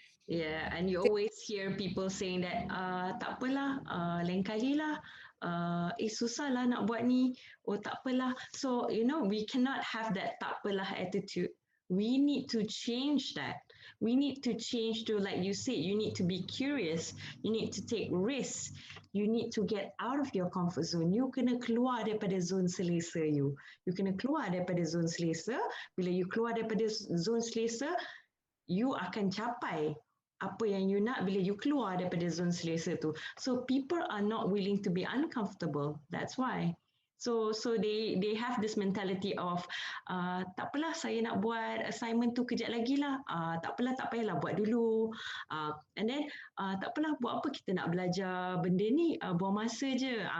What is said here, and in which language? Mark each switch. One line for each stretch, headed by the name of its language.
English: Yeah, and you always hear people saying that,
Malay: tak apalah, lain kali lah, susah lah nak buat ni, oh tak apalah.
English: So, we cannot have that
Malay: tak apalah
English: attitude. We need to change that. We need to change to, like you said, you need to be curious. You need to take risks. You need to get out of your comfort zone.
Malay: You kena keluar daripada zone selesa you. You kena keluar daripada zone selesa. Bila you keluar daripada zone selesa, you akan capai apa yang you nak bila you keluar daripada zone selesa tu.
English: So people are not willing to be uncomfortable. That's why. So they have this mentality of
Malay: tak apalah saya nak buat assignment tu kejap lagi lah. Tak apalah, tak payahlah buat dulu. And then tak apalah, buat apa kita nak belajar benda ni, buang masa je.